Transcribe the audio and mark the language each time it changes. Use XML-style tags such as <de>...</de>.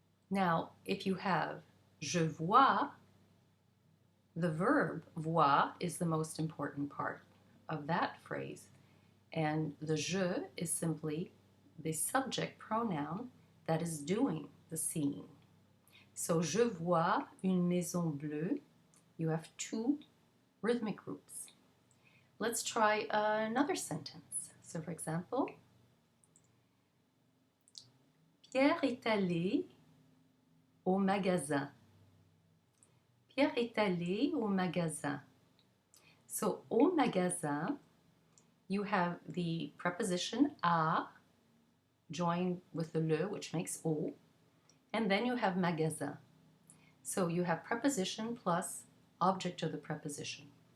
<en>Now, if you have je vois, the verb voir is the most important part of that phrase, and the je is simply the subject pronoun that is doing the seeing. So</en> <fr>je vois une maison bleue,</fr> <en>you have two rhythmic groups. Let's try another sentence. So for example,</en> <fr>Pierre est allé au magasin. Pierre est allé au magasin.</fr> <en>So au magasin, you have the preposition à joined with the le, which makes au, and then you have magasin. So you have preposition plus object of the preposition.</en>